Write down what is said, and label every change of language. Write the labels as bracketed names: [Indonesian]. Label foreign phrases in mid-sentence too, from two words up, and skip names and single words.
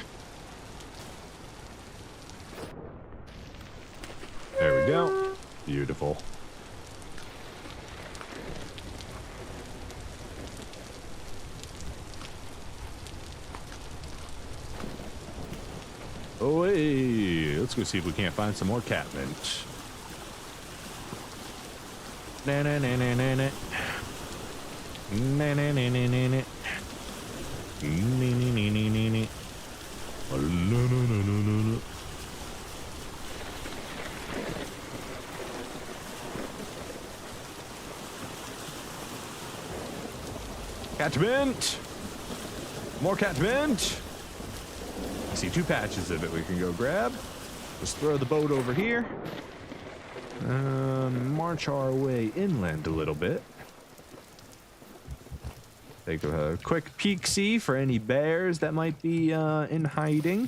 [English] There we go. Beautiful. Oh, hey, let's go see if we can't find some more catmint. Na na na na na na. Na na na na na na. Nee, nee, nee, nee, nee, nee. Oh, no, no, no, no, no, no. Catmint! More catmint! I see 2 patches of it we can go grab. Just throw the boat over here. March our way inland a little bit. Take a quick peek-see for any bears that might be in hiding.